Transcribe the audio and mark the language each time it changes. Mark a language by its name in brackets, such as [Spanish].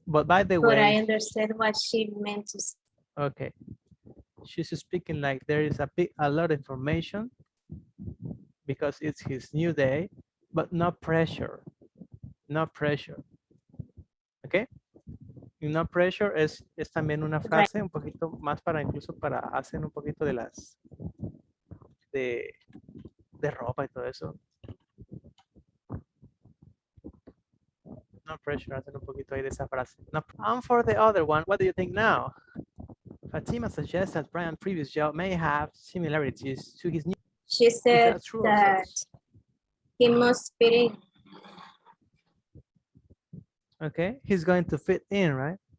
[English] but I way, understand what she meant to say. okay, she's speaking like there is a lot of information because it's his new day, but no pressure, no pressure, okay? [Spanish] Y [English] no pressure [Spanish] es también una frase un poquito más para incluso para hacer un poquito de las de ropa y todo eso. [English] No pressure, [Spanish] hacen un poquito ahí de esa frase. [English] No, and for the other one, what do you think now? Fatima suggests that Brian's previous job may have similarities to his new. She said true or that false? he must fit in. Okay, he's going to fit in, right?